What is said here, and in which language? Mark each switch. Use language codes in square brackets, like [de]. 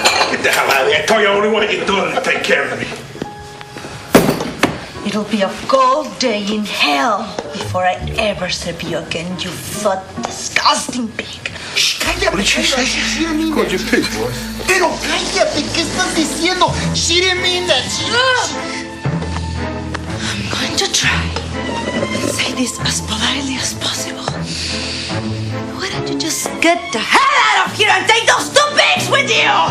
[en] Get the hell out of here. I told you I only want your daughter to take care of me. It'll be a cold day in hell before I ever serve you again, you fat, disgusting pig. [es] Shh, cállate. [en] What did she say? She didn't mean Called that. you pig, boy. [es] Pero cállate, ¿qué estás diciendo? [en] She didn't mean that. I'm going to try and say this as politely as possible. Why don't you just get the hell out of here and take those two pigs with you?